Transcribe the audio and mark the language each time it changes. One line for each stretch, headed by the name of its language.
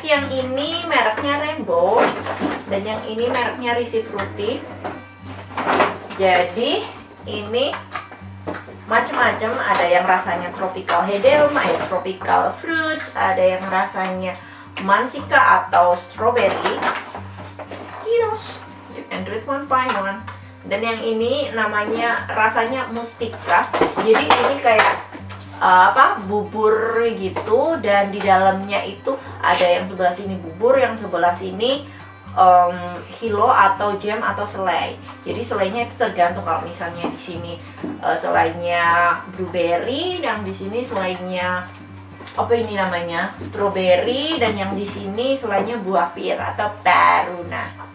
Indonesian: Yang ini mereknya Rainbow dan yang ini mereknya Risi Fruity. Jadi ini macam-macam, ada yang rasanya tropical hedelma, tropical fruits, ada yang rasanya mansika atau strawberry.
English: Yes, you can do it one by one.
Indonesian: Dan yang ini namanya rasanya mustika. Jadi ini kayak bubur gitu, dan di dalamnya itu ada yang sebelah sini bubur, yang sebelah sini hilo atau jam atau selai. Jadi selainya itu tergantung, kalau misalnya di sini selainya blueberry, dan di sini selainya apa ini namanya strawberry, dan yang di sini selainya buah pir atau peruna.